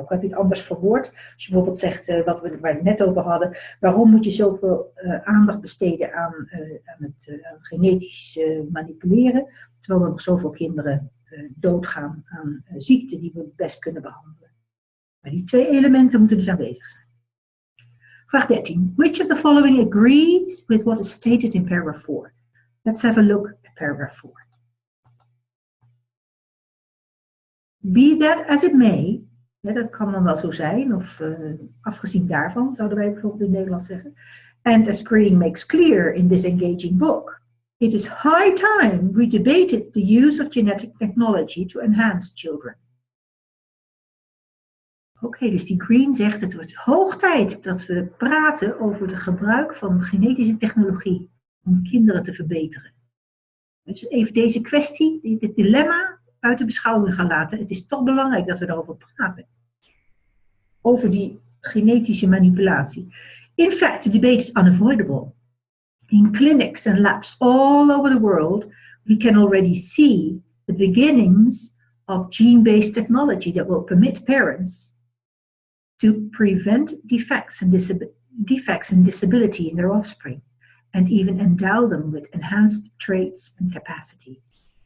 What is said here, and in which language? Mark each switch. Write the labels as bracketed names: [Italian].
[Dutch] Ook heb je het anders verwoord. Als je bijvoorbeeld zegt, waar we het net over hadden, waarom moet je zoveel aandacht besteden aan het genetisch manipuleren, terwijl er nog zoveel kinderen doodgaan aan ziekten die we best kunnen behandelen. Maar die 2 elementen moeten dus aanwezig zijn. Vraag 13. [English] Which of the following agrees with what is stated in paragraph 4? Let's have a look at paragraph 4. Be that as it may, [Dutch] dat kan dan wel zo zijn, of afgezien daarvan, zouden wij bijvoorbeeld in het Nederlands zeggen. [English] And as Green makes clear in this engaging book, it is high time we debated the use of genetic technology to enhance children. [Dutch] Oké, dus die Green zegt, het wordt hoog tijd dat we praten over het gebruik van genetische technologie om kinderen te verbeteren. Dus even deze kwestie, dit dilemma, uit de beschouwing gaan laten. Het is toch belangrijk dat we daarover praten. Over die genetische manipulatie. [English] In fact, the debate is unavoidable. In clinics and labs all over the world, we can already see the beginnings of gene-based technology that will permit parents to prevent defects and disability in their offspring, and even endow them with enhanced traits and capacities.